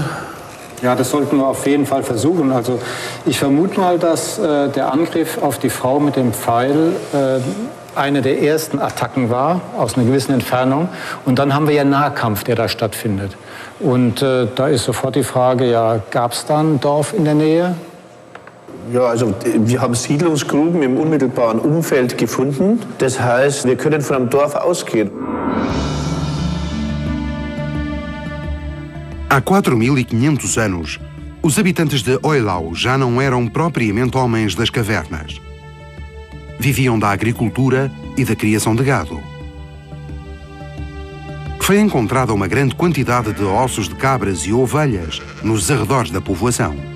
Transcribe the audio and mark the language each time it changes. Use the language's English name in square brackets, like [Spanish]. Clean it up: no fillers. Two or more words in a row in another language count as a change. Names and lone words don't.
[German] Ja, das sollten wir auf jeden Fall versuchen. Also ich vermute mal, dass der Angriff auf die Frau mit dem Pfeil eine der ersten Attacken war, aus einer gewissen Entfernung. Und dann haben wir ja Nahkampf, der da stattfindet. Und da ist sofort die Frage, ja, gab es da ein Dorf in der Nähe? Ja, also wir haben Siedlungsgruben im unmittelbaren Umfeld gefunden. Das heißt, wir können von einem Dorf ausgehen. [Portuguese] Há 4.500 anos, os habitantes de Eylau já não eram propriamente homens das cavernas. Viviam da agricultura e da criação de gado. Foi encontrada uma grande quantidade de ossos de cabras e ovelhas nos arredores da povoação.